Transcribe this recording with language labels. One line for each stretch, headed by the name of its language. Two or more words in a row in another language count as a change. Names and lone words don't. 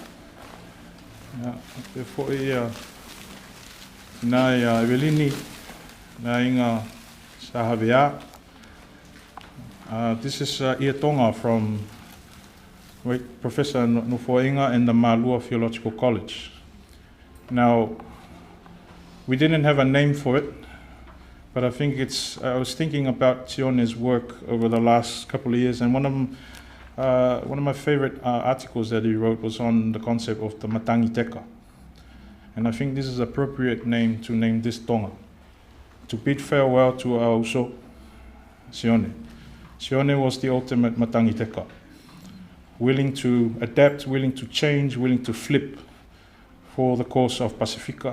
English: te whoi nā Evelini, nā inga Havea. This is Ia Tonga from Professor Nufoinga and the Malua Theological College. Now, we didn't have a name for it, but I think I was thinking about Sione's work over the last couple of years, and one of my favorite articles that he wrote was on the concept of the
Tongan: matangi teka.
English: And I think this is an appropriate name to name this tonga, to bid farewell to our uso, Sione. Sione was the ultimate
Tongan: matangi teka,
English: willing to adapt, willing to change, willing to flip for the cause of Pacifica.